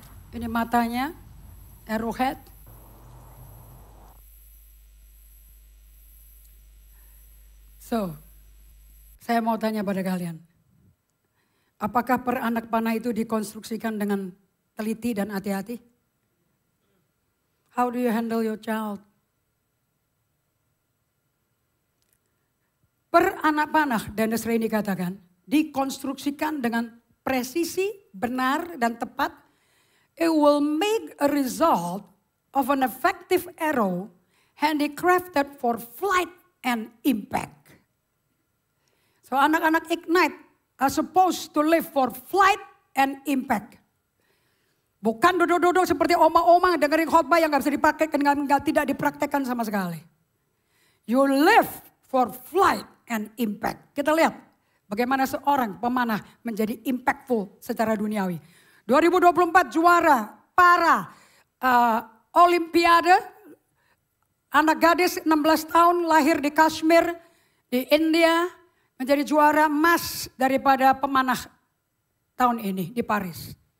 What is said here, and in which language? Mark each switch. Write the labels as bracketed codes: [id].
[id] Ini matanya, arrowhead. So, saya mau tanya pada kalian. Apakah per anak panah itu dikonstruksikan dengan teliti dan hati-hati? [en] How do you handle your child? [id] Per anak panah, Dennis Rainey katakan, dikonstruksikan dengan presisi, benar dan tepat. [en] It will make a result of an effective arrow handicrafted for flight and impact. So anak-anak Ignite are supposed to live for flight and impact. [id] Bukan duduk-duduk seperti oma-oma dengerin khotbah yang gak bisa dipraktekkan, tidak dipraktekkan sama sekali. [en] You live for flight and impact. [id] Kita lihat bagaimana seorang pemanah menjadi impactful secara duniawi. 2024 juara para Olimpiade, anak gadis 16 tahun lahir di Kashmir, di India, menjadi juara emas daripada pemanah tahun ini di Paris.